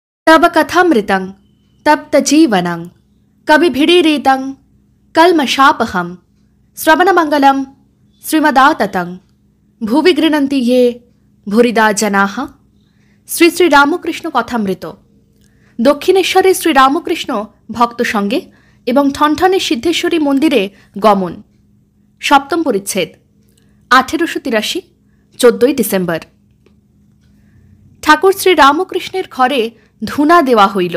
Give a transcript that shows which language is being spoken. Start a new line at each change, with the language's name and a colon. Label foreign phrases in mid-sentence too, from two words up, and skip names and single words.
Sanskrit: तब कथामृतं तप्तजीवनं कविभिरीरितं कल्मषापहं श्रवणमंगलं श्रीमदाततं भुवि गृह्णन्ति ये भूरिदा जनाः।
Bangla: শ্রী শ্রী রামকৃষ্ণ কথামৃত। দক্ষিণেশ্বরে শ্রীরামকৃষ্ণ ভক্ত সঙ্গে এবং ঠনঠনে সিদ্ধেশ্বরী মন্দিরে গমন। সপ্তম পরিচ্ছেদ। 1883 14 ডিসেম্বর। ঠাকুর শ্রী রামকৃষ্ণের ঘরে ধূনা দেওয়া হইল।